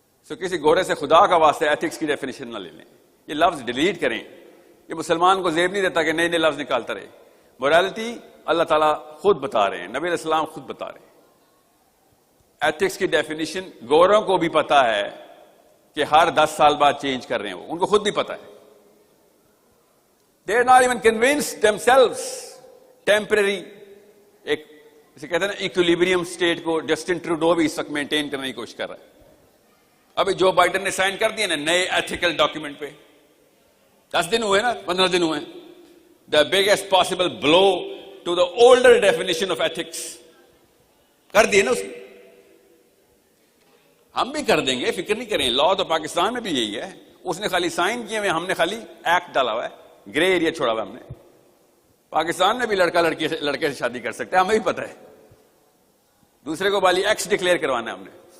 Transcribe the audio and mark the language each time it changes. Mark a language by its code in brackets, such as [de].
[ur] کسی گورے سے خدا کا واسطہ ایتھکس کی ڈیفینیشن نہ لے لیں, یہ لفظ ڈیلیٹ کریں. یہ مسلمان کو زیب نہیں دیتا کہ نئے نئے لفظ نکالتا رہے. morality اللہ تعالیٰ خود بتا رہے ہیں, نبی علیہ السلام خود بتا رہے ہیں. ایتھکس کی ڈیفینیشن گوروں کو بھی پتا ہے کہ ہر 10 سال بعد چینج کر رہے ہیں, وہ ان کو خود بھی پتا ہے. [en] they are not even convinced themselves. [ur] Temporary ایک جسے کہتے ہیں نا ایکولیبریم اسٹیٹ کو جسٹن ٹروڈو بھی اس وقت مینٹین کرنے کی کوشش کر رہا ہے. ابھی جو بائیڈن نے سائن کر دیا نا نئے ایتھیکل ڈاکیومنٹ پہ, 10 دن ہوئے نا, 15 دن ہوئے. [en] the biggest possible blow to the older definition of ethics [ur] کر دیے نا اس کی. ہم بھی کر دیں گے, فکر نہیں کریں. لا تو پاکستان میں بھی یہی ہے, اس نے خالی سائن کیے ہوئے, ہم نے خالی ایکٹ ڈالا ہوا ہے, گرے ایریا چھوڑا ہوا ہم نے. پاکستان میں بھی لڑکے سے شادی کر سکتے ہیں, ہمیں بھی پتہ ہے. دوسرے کو بالی ایکس ڈکلیئر کروانا ہے ہم نے.